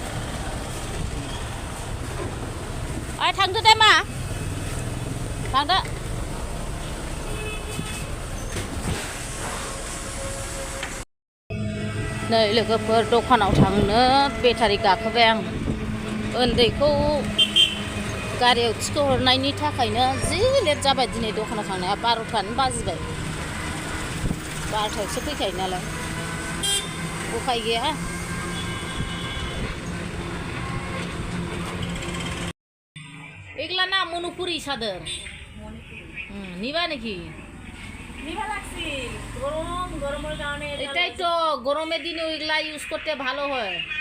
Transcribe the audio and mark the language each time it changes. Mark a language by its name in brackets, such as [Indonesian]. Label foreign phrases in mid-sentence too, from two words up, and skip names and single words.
[Bodo] ओइ थांदो दे मा थांदो नै लोगोफोर दखानाव थांनो बेटारि गाखोबाय आं उन्दैखौ गारियाव थिखोहरनायनि थाखायनो जि लेट जाबाय दिनै दखानाव थांनाया 12थानो बाजिबाय 12थायावसो फैखायो नालाय उफाय गैया [Bangla] এগুলা না মনুপুরি সাদের নিবা নাকি নিভা লাগছে গরমের কারণে এটাই তো গরমের দিনে ওইগুলা ইউজ করতে ভালো হয়